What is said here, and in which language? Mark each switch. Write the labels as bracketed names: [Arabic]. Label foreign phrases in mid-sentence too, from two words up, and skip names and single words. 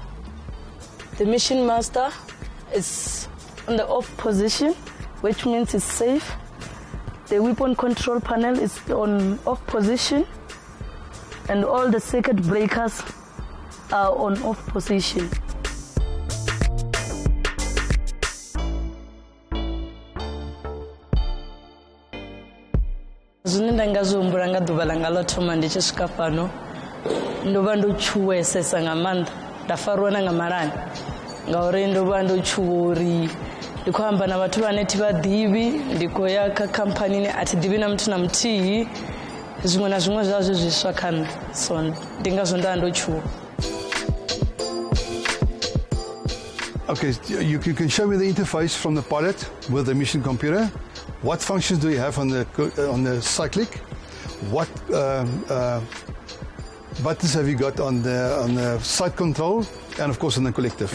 [English] The mission master is on the off position, which means it's safe. The weapon control panel is on off position, and all the circuit breakers are on off position. [Venda] Zwine nda nga zwi humbula nga ḓuvha langa ḽo thoma ndi tshi swika fhano ndo vha ndo tshuwesesa nga maanḓa nda fariwa na nga malani ngauri ndo vha ndo tshuwa uri ndi khou amba na vhathu vhane thi vha ḓivhi ndi khou ya kha khamphani ine a thi ḓivhi na muthu na muthihi zwiṅwe na zwiṅwe zwa zwi zwiswa kha nṋe so ndi ngazwo nda ndo tshuwa. [English] Okay, you can show me the interface from the pilot with the mission computer. What functions do you have on the cyclic? What buttons have you got on the side control, and of course on the collective?